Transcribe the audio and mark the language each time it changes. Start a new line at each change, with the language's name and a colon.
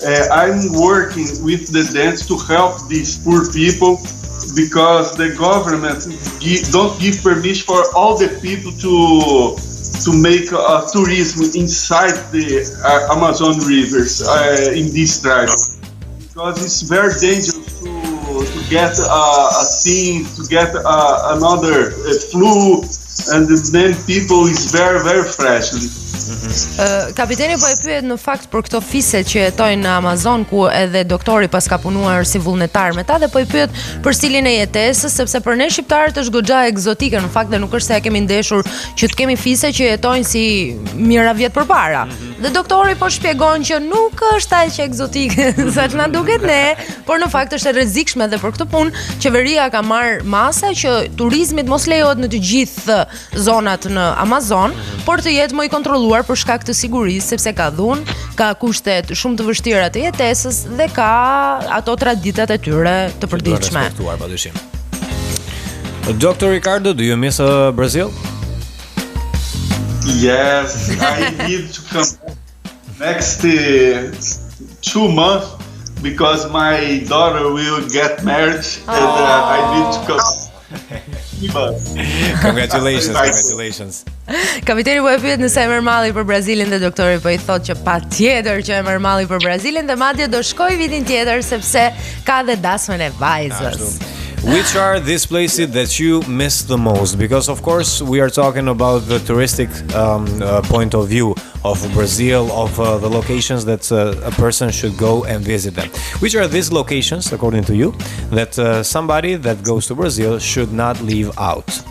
English: I'm working with the dance to help these poor people because the government don't give permission for all the people to make tourism inside the Amazon rivers in this tribe, because it's very dangerous to get a thing, to get another flu, and then people is very, very fragile.
Albanian: Kapiteni po e pyet në fakt për këto fise që jetojnë në Amazon, ku edhe doktori pas ka punuar si vullnetar me ta, dhe po i pyet për stilin e jetesës, sepse për ne shqiptarët është goxha egzotike në fakt, dhe nuk është se e kemi ndeshur që të kemi fise që jetojnë si mijëra vjet përpara. Dhe doktori po shpjegon që nuk është aq egzotike sa që na duket ne, por në fakt është e rrezikshme, dhe për këtë punë qeveria ka marrë masa që turizmit mos lejohet në të gjithë zonat në Amazon, por të jetë më i kontrolluar për shkak të sigurisë, sepse ka dhunë, ka kushtet shumë të vështira të jetesës dhe ka ato traditat e tyre të përditshme.
English: Dotor Ricardo, do you miss Brazil? Yes, I need to come next 2 months because my daughter will get married and I need to come. Congratulations.
Albanian: Kapiteni po e pyet nëse e merr malli për Brazilin, dhe doktori po i thotë që patjetër që e merr malli për Brazilin, dhe madje do shkoj vitin tjetër sepse ka dhe dasmën e vajzës.
English: Which are these places that you miss the most? Because of course we are talking about the touristic point of view of Brazil, of the locations that a person should go and visit them. Which are these locations, according to you, that somebody that goes to Brazil should not leave out?